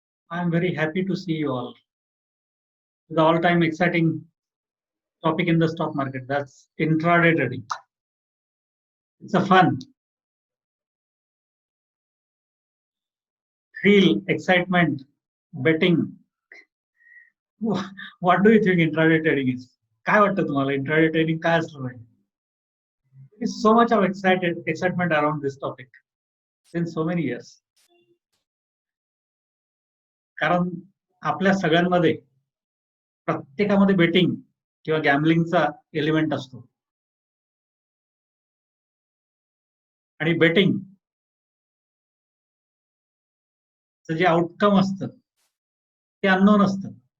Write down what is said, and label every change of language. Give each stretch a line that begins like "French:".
English: I'm very happy to see you all. The all-time exciting topic in the stock market, that's intraday trading. It's a fun, thrill, excitement, betting. What do you think intraday trading is?
Marathi: काय वाटतं तुम्हाला intraday trading काय असलं पाहिजे?
English: There is so much of excitement around this topic since so many years.
Marathi: कारण आपल्या सगळ्यांमध्ये प्रत्येकामध्ये बेटिंग किंवा गॅम्बलिंगचा एलिमेंट असतो. आणि बेटिंग जे आउटकम असतं ते अननोन असतं.